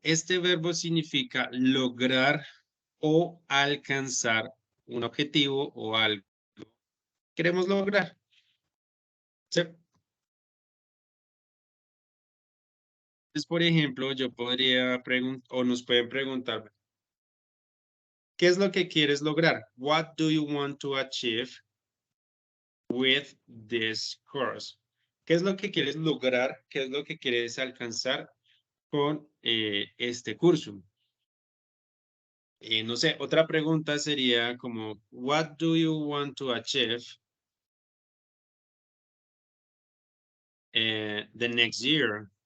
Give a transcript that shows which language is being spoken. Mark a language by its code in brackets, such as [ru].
[es] Este verbo significa lograr o alcanzar un objetivo o algo que queremos lograr. ¿Sí? Entonces, por ejemplo, yo podría preguntar o nos pueden preguntar, ¿qué es lo que quieres lograr? [en] What do you want to achieve with this course? [es] ¿Qué es lo que quieres lograr? ¿Qué es lo que quieres alcanzar con este curso? No sé, otra pregunta sería como, [en] what do you want to achieve the next year?